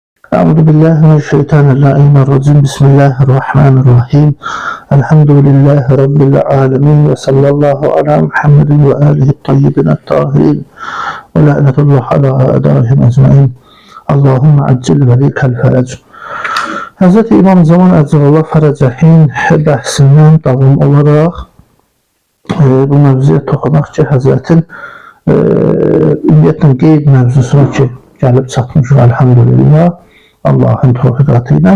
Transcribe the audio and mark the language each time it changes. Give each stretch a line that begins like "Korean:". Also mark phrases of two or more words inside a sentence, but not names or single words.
Arabic: أعوذ بالله من الشيطان الرجيم. بسم الله الرحمن الرحيم. الحمد لله رب العالمين وصلى الله على محمد وآله الطيبين الطاهرين. ولعنة الله على أعدائهم أجمعين. اللهم عجل لوليك الفرج.
Azerbaijani: Hz. İmam Zaman Əcəlallah Fərəcəhin bəhsindən davam olaraq bu mövzuya toxunaq ki, Həzrətin ümumiyyətlə qeyb mövzusuna ki, gəlib çatmışıq, elhamdülillah, Allahın tövfiqatı ilə.